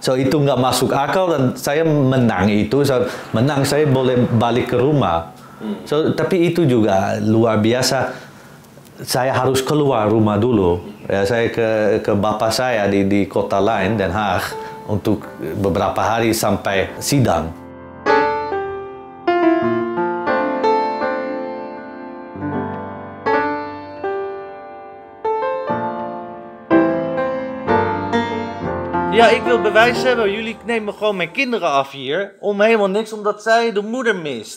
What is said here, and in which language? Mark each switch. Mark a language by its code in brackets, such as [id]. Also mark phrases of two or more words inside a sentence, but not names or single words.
[id] So itu nggak masuk akal dan saya menang itu. So, menang saya boleh balik ke rumah. So tapi itu juga luar biasa. Saya harus keluar rumah dulu. Ya, saya ke bapak saya di kota lain, Den Haag, untuk beberapa hari sampai sidang. [nl] Ja, ik wil bewijs hebben. Jullie nemen gewoon mijn kinderen af hier. Om helemaal niks, omdat zij de moeder mist.